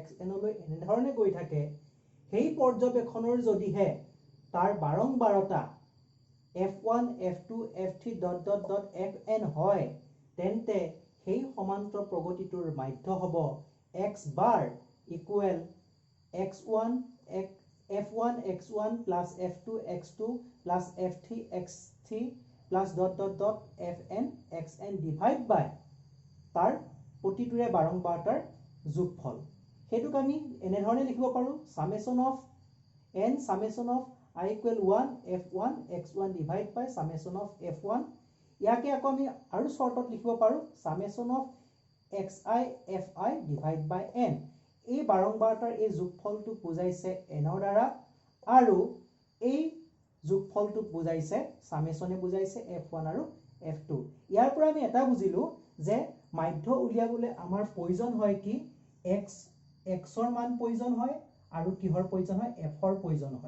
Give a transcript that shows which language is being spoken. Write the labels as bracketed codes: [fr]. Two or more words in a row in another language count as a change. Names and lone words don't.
[as] xn লৈ এনেধৰণে গৈ থাকে, সেই পৰ্যবেক্ষণৰ যদিহে তাৰ বাৰম্বাৰতা f1, f2, f3 fn হয়, তেন্তে সেই সমান্তৰ প্ৰগতিটোৰ মাধ্য হ'ব [en] x bar equal x1 f1 x1 plus f2 x2 plus f3 x3 plus fn xn divide by [as] তাৰ প্ৰতিটোৰে বাৰম্বাৰতাৰ যোগফল। সেইটোক আমি এনেধৰণে লিখিব পাৰোঁ [en] summation of n summation of I equal 1 f1 x1 divide by summation of f1. [as] ইয়াকে আকৌ আমি আৰু শ্বৰ্টত লিখিব পাৰোঁ [en] summation of xi fi divide by n. [as] এই বাৰম্বাৰতাৰ এই যোগফলটোক বুজাইছে এনৰ দ্বাৰা, আৰু এই যোগফলটোক বুজাইছে সামেশনে বুজাইছে f1 আৰু f2। ইয়াৰ পৰা আমি এটা বুজিলো যে মাধ্য উলিয়াবলৈ আমাৰ প্ৰয়োজন হয় কি, xৰ মান প্ৰয়োজন হয় আৰু কিহৰ প্ৰয়োজন হয়, fৰ প্ৰয়োজন হয়।